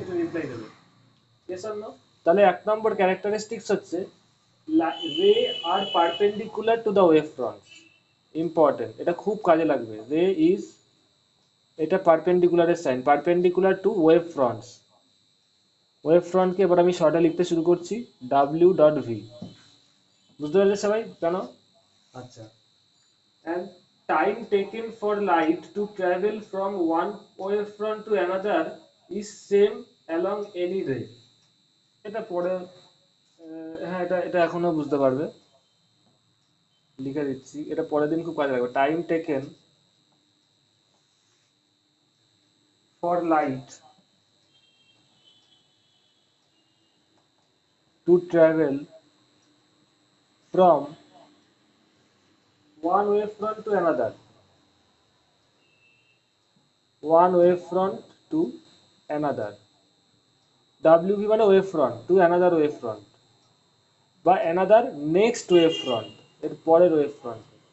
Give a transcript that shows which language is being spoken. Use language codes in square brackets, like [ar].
[bn] একটু রিপ্লাই দেবে, yes or no? তাহলে 1 নম্বর ক্যারেক্টারিস্টিক্স হচ্ছে [en] Ray are perpendicular to the wave front. [bn] Important, এটা খুব কাজে লাগবে। রে ইজ, এটা পারপেন্ডিকুলারের sign, [en] Perpendicular to wave fronts. [bn] Wave ফ্রন্টকে এবার আমি শর্টে লিখতে শুরু করছি, ডাব্লিউ ডট ভি। বুঝতে পারলে সবাই কেন? আচ্ছা। [en] And time taken for light to travel from one wave front to another is same along any ray. [bn] এটা পরে হ্যাঁ, এটা এটা এখনো বুঝতে পারবে, লিখে দিচ্ছি, এটা পরের দিন খুব কাজে লাগবে। [en] time taken for light to travel from one wave front to another, one wave front to another, WV মানে wave front, to another wave front বা another next wave front, [bn] এর পরের ওয়েভ ফ্রন্ট।